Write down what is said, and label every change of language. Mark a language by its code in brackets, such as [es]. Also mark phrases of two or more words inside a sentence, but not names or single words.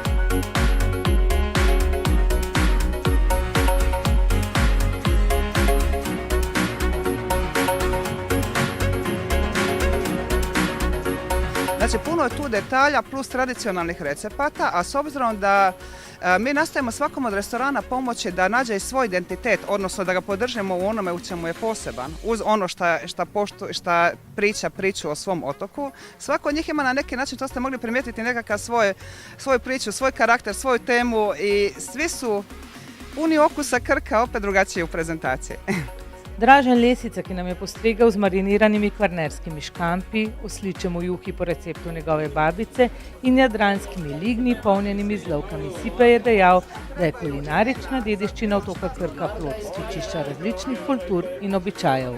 [hr] Znači, puno je tu detalja plus tradicionalnih recepata, a s obzirom da mi nastojimo svakom od restorana pomoći da nađe svoj identitet, odnosno da ga podržimo u onome u čemu je poseban, uz ono šta priču o svom otoku. Svako od njih ima na neki način, to ste mogli primijetiti, nekakav svoju priču, svoj karakter, svoju temu i svi su puni okusa Krka, opet drugačiji u prezentaciji. [sl] Dražen Lesica, ki nam je postregel z mariniranimi kvarnerskimi škampi, osličem v juhi po receptu njegove babice in jadranskimi ligni, polnjenimi z lovkami sipe, je dejal, da je kulinarična dediščina otoka Krka plod stičišča različnih kultur in običajev.